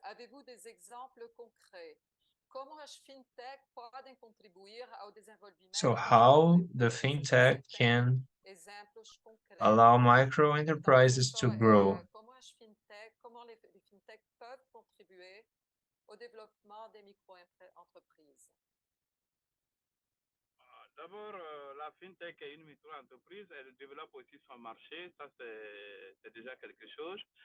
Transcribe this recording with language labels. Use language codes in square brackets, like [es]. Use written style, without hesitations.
[fr] Avez-vous des exemples concrets? [pt] Como as fintech podem contribuir ao desenvolvimento? [en] So how the fintech can allow micro enterprises to grow? [fr] Comment les fintech peuvent contribuer au développement des micro-entreprises? D'abord, la fintech est une micro-entreprise, elle développe aussi son marché, ça c'est déjà quelque chose.